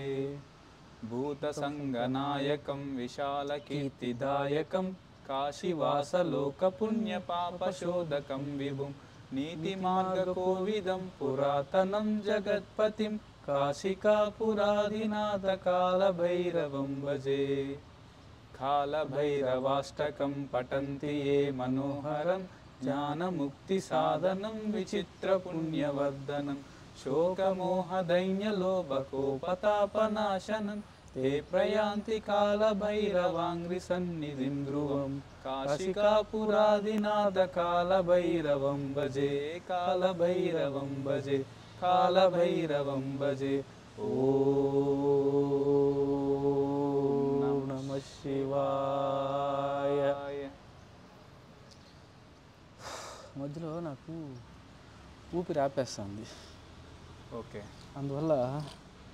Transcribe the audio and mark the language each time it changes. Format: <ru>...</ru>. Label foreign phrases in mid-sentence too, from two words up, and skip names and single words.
<sa>भूतसङ्घनायकं विशालकीर्तिदायकं काशिवासलोकपुण्यपापशोधकं विभुं नीतिमार्गकोविदं पुरातनं जगत्पतिं काशिकापुराधिनाथ कालभैरवं भजे. कालभैरवाष्टकं पठन्ति ये मनोहरं ज्ञानमुक्तिसाधनं विचित्रपुण्यवर्धनं शोकमोहदैन्यलोभकोपतापनाशनम् ते प्रयान्ति कालभैरवाङ्घ्रिसन्निधिं ध्रुवं काशिकापुरादिनाथ कालभैरवं भजे कालभैरवं भजे कालभैरवं भजे. ॐ नमः शिवाय.</sa> <te>మధ్యలో నాకు ఊపిరి ఆపేస్తుంది, ఓకే, అందువల్ల ఆగిపోతున్నా.</te>